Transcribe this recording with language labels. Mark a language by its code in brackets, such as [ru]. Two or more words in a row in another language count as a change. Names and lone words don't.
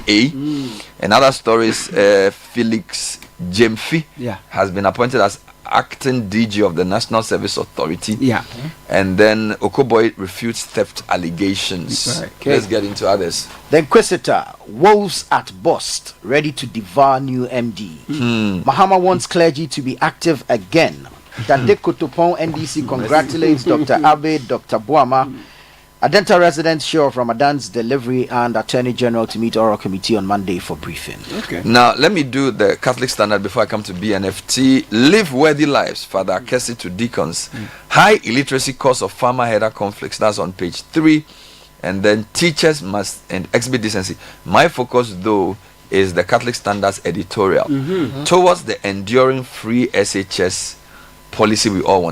[en] And other stories, Felix Jemfi has been appointed as acting DG of the National Service Authority. Yeah. And then Okoboy refutes theft allegations. Right. Okay. Let's get into others. The Inquisitor, wolves at bust, ready to devour new MD. Mahama wants clergy to be active again. Dande Kotopon NDC congratulates Dr. Abe, Dr. Boama. Adenta residents sure of Ramadan's delivery, and Attorney General to meet oral committee on Monday for briefing. Okay. Now, let me do the Catholic standard before I come to BNFT. Live worthy lives, Father Akesi to deacons. High illiteracy cause of farmer-header conflicts. That's on page 3. And then teachers must exhibit decency. My focus, though, is the Catholic standards editorial towards the enduring free SHS policy we all want.